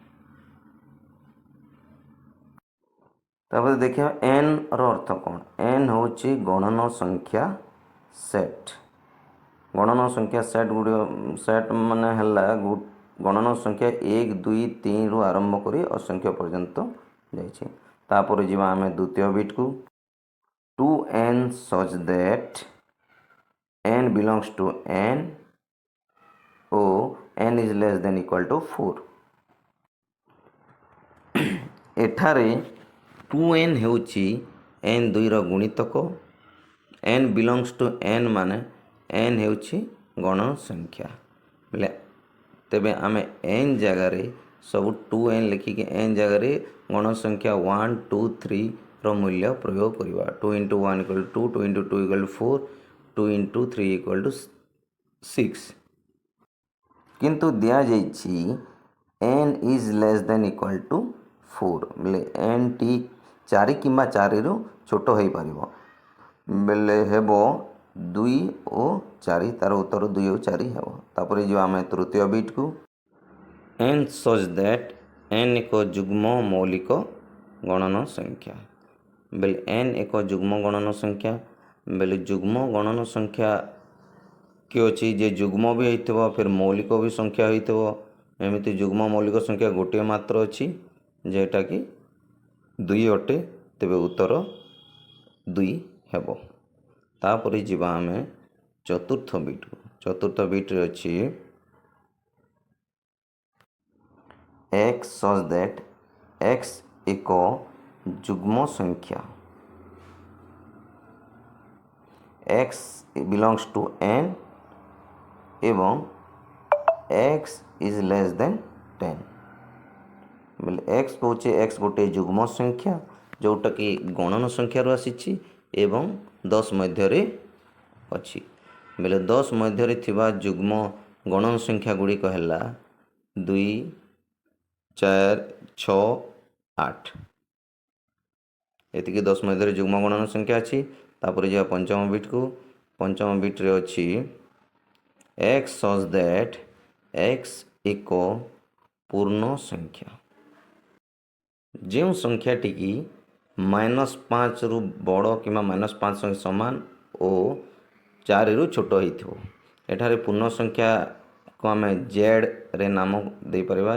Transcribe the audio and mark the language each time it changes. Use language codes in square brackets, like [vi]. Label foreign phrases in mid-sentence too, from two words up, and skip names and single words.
[or] ତାପରେ ଦେଖିବା ଏନ୍ର ଅର୍ଥ କ'ଣ? ଏନ୍ ହେଉଛି ଗଣନ ସଂଖ୍ୟା ସେଟ୍। ଗଣନ ସଂଖ୍ୟା ସେଟ୍ ମାନେ ହେଲା ଗଣନ ସଂଖ୍ୟା 1 2 3ରୁ ଆରମ୍ଭ କରି ଅସଂଖ୍ୟ ପର୍ଯ୍ୟନ୍ତ ଯାଇଛି। ତାପରେ ଯିବା ଆମେ ଦ୍ୱିତୀୟ ବିଟ୍କୁ [en] 2n such that n belongs to n [or] ଓ [en] n is less than equal to 4। [or] ଏଠାରେ 2n ହେଉଛି n 2ର ଗୁଣିତକ। [en] n belongs to n [or] ମାନେ n ହେଉଛି ଗଣନ ସଂଖ୍ୟା ବୋଲେ, ତେବେ ଆମେ n ଜାଗାରେ ସବୁ 2n ଲେଖିକି n ଜାଗାରେ ଗଣନ ସଂଖ୍ୟା 1 2 3ର ମୂଲ୍ୟ ପ୍ରୟୋଗ କରିବା। [en] 2 into 1 equal to 2, 2 into 2 equal to 4, 2 into 3 equal to 6। [or] କିନ୍ତୁ ଦିଆଯାଇଛି [en] n is less than equal to 4 [or] ବୋଲେ n ଟି 4 କିମ୍ବା 4ରୁ ଛୋଟ ହୋଇପାରିବ। ବେଲେ ହେବ 2 ଓ 4 ତାର ଉତ୍ତର 2 ଆଉ 4 ହେବ। ତାପରେ ଯିବା ଆମେ ତୃତୀୟ ବିଟ୍କୁ [en] n such that n [or] ଏକ ଯୁଗ୍ମ ମୌଳିକ ଗଣନ ସଂଖ୍ୟା ବେଲେ n ଏକ ଯୁଗ୍ମ ଗଣନ ସଂଖ୍ୟା ବେଲେ ଯୁଗ୍ମ ଗଣନ ସଂଖ୍ୟା କି ଅଛି ଯେ ଯୁଗ୍ମ ବି ହେଇଥିବ ଫିର୍ ମୌଳିକ ବି ସଂଖ୍ୟା ହେଇଥିବ। ଏମିତି ଯୁଗ୍ମ ମୌଳିକ ସଂଖ୍ୟା ଗୋଟିଏ ମାତ୍ର ଅଛି ଯେଟାକି 2 ଅଟେ, ତେବେ ଉତ୍ତର 2 ହେବ। ତାପରେ ଯିବା ଆମେ ଚତୁର୍ଥ ବିଟ୍କୁ। ଚତୁର୍ଥ ବିଟ୍ରେ ଅଛି [en] x such that x [or] ଏକ ଯୁଗ୍ମ ସଂଖ୍ୟା [en] x belongs to n [or] ଏବଂ [en] x is less than 10 [or] ବୋଲେ x କହୁଛେ x ଗୋଟିଏ ଯୁଗ୍ମ ସଂଖ୍ୟା ଯେଉଁଟାକି ଗଣନ ସଂଖ୍ୟାରୁ ଆସିଛି ଏବଂ 10 ମଧ୍ୟରେ ଅଛି। ବୋଲେ 10 ମଧ୍ୟରେ ଥିବା ଯୁଗ୍ମ ଗଣନ ସଂଖ୍ୟା ଗୁଡ଼ିକ ହେଲା 2, 4, 6, 8 ଏତିକି 10 ମଧ୍ୟରେ ଯୁଗ୍ମ ଗଣନ ସଂଖ୍ୟା ଅଛି। ତାପରେ ଯିବା ପଞ୍ଚମ ବିଟ୍କୁ। ପଞ୍ଚମ ବିଟ୍ରେ ଅଛି [en] x such that x [or] ଏକ ପୂର୍ଣ୍ଣ ସଂଖ୍ୟା ଯେଉଁ ସଂଖ୍ୟାଟିକି -5ରୁ ବଡ଼ କିମ୍ବା -5 ସଙ୍ଗେ ସମାନ ଓ 4ରୁ ଛୋଟ ହେଇଥିବ। ଏଠାରେ ପୂର୍ଣ୍ଣ ସଂଖ୍ୟାକୁ ଆମେ ଜେଡ଼୍ରେ ନାମ ଦେଇପାରିବା।